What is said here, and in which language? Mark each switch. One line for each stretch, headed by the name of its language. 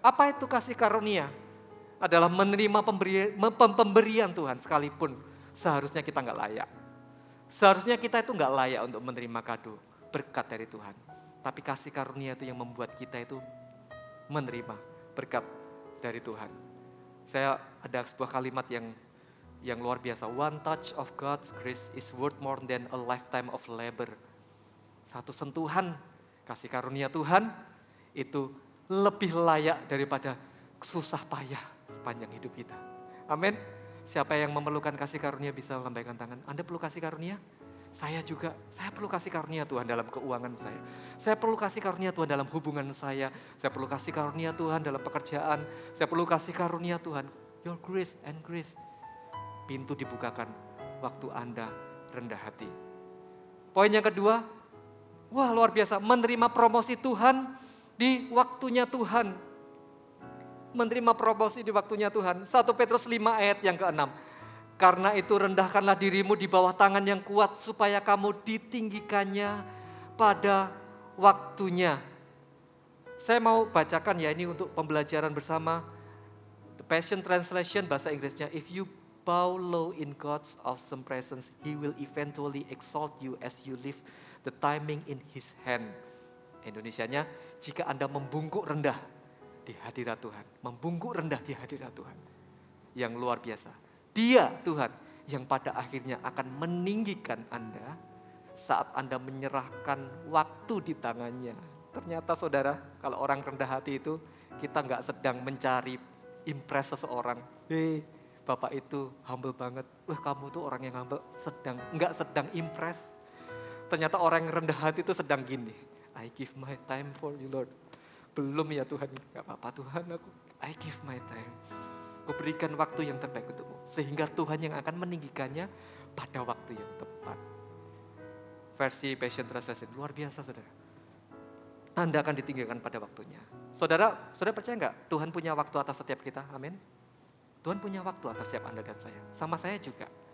Indonesian: Apa itu kasih karunia? Adalah menerima pemberian Tuhan sekalipun seharusnya kita nggak layak. Seharusnya kita itu nggak layak untuk menerima kado berkat dari Tuhan. Tapi kasih karunia itu yang membuat kita itu menerima berkat dari Tuhan. Saya ada sebuah kalimat yang luar biasa.
English: One touch of God's grace is worth more than a lifetime of labor.
Indonesian: Satu sentuhan kasih karunia Tuhan itu lebih layak daripada susah payah sepanjang hidup kita. Amin. Siapa yang memerlukan kasih karunia bisa melambaikan tangan. Anda perlu kasih karunia? Saya juga, saya perlu kasih karunia Tuhan dalam keuangan saya. Saya perlu kasih karunia Tuhan dalam hubungan saya. Saya perlu kasih karunia Tuhan dalam pekerjaan. Saya perlu kasih karunia Tuhan.
English: Your grace and grace.
Indonesian: pintu dibukakan waktu Anda rendah hati. Poin yang kedua, wah luar biasa, menerima promosi Tuhan di waktunya Tuhan. Menerima promosi di waktunya Tuhan. 1 Petrus 5 ayat yang ke-6. Karena itu rendahkanlah dirimu di bawah tangan yang kuat supaya kamu ditinggikannya pada waktunya. Saya mau bacakan ya ini untuk pembelajaran bersama.
English: The Passion Translation
Indonesian: bahasa Inggrisnya,
English: if you bow low in God's awesome presence, He will eventually exalt you as you live the timing in His hand.
Indonesian: Indonesianya, jika Anda membungkuk rendah di hadirat Tuhan. Membungkuk rendah di hadirat Tuhan. Yang luar biasa. Dia Tuhan yang pada akhirnya akan meninggikan Anda saat Anda menyerahkan waktu di tangannya. Ternyata saudara, kalau orang rendah hati itu, kita nggak sedang mencari impress seseorang. Bapak itu humble banget. Wah kamu tuh orang yang humble, nggak sedang impress. Ternyata orang yang rendah hati itu sedang gini.
English: I give my time for you Lord.
Indonesian: Belum ya Tuhan, nggak apa-apa Tuhan
English: I give my time.
Indonesian: Kuberikan waktu yang terbaik untukmu. Sehingga Tuhan yang akan meninggikannya pada waktu yang tepat. Versi Passion Translation, luar biasa saudara. Anda akan ditinggikan pada waktunya. Saudara percaya nggak Tuhan punya waktu atas setiap kita? Amin. Tuhan punya waktu atas setiap Anda dan saya. Sama saya juga.